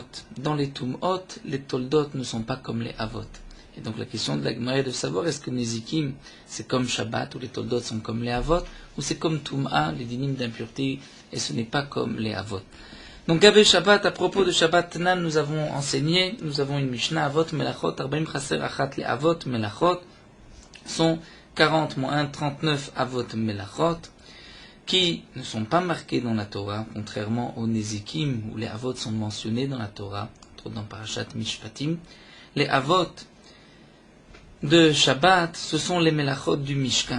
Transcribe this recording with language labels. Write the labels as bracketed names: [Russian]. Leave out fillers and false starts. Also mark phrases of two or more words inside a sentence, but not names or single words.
[French] Dans les tum'ot, les toldot ne sont pas comme les avot. Et donc la question de la Gemara est de savoir est-ce que Nezikim c'est comme Shabbat, ou les toldot sont comme les avot, ou c'est comme tum'a, les dinim d'impureté, et ce n'est pas comme les avot. Donc [Hebrew] גבי שבת, [French] à propos de [Hebrew] שבת תנן, [French] nous avons enseigné, nous avons une Mishnah, [Hebrew] אבות מלאכות ארבעים חסר אחת, [French] les [Hebrew] אבות מלאכות [French] sont 40 moins 1, 39 [Hebrew] אבות מלאכות, [French] qui ne sont pas marqués dans la Torah, contrairement aux Nezikim, où les avot sont mentionnés dans la Torah, entre dans Parashat Mishpatim. les avot de Shabbat, ce sont les melachot du Mishkan.